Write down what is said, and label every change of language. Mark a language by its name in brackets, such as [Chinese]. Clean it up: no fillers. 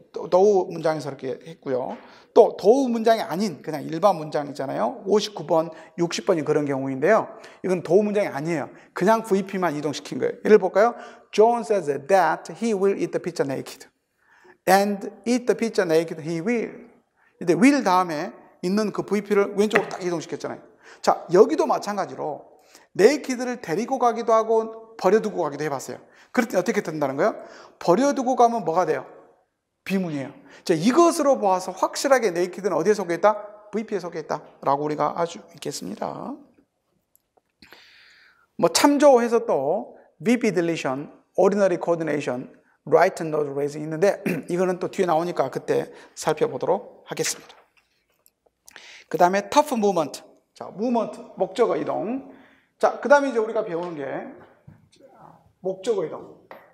[Korean] 도우 문장에서 이렇게 했고요. 또 도우 문장이 아닌 그냥 일반 문장이잖아요. 59번, 60번이 그런 경우인데요. 이건 도우 문장이 아니에요. 그냥 VP만 이동시킨 거예요. 예를 볼까요? [English] John says that he will eat the pizza naked. And eat the pizza naked he will. [Korean] 근데 will 다음에 있는 그 VP를 왼쪽으로 딱 이동시켰잖아요. 자, 여기도 마찬가지로 naked를 데리고 가기도 하고 버려두고 가기도 해봤어요. 그럴 때 어떻게 된다는 거예요? 버려두고 가면 뭐가 돼요? 비문이에요. 자, 이것으로 보아서 확실하게 naked는 어디에 속해 있다? VP에 속해 있다라고 우리가 알 수 있겠습니다. 뭐 참조해서 또 VP deletion, ordinary coordination, right node raising 있는데 이거는 또 뒤에 나오니까 그때 살펴보도록 하겠습니다. 그 다음에 tough movement. 자, movement, 목적어 이동. 자, 그 다음에 이제 우리가 배우는 게 목적어 이동.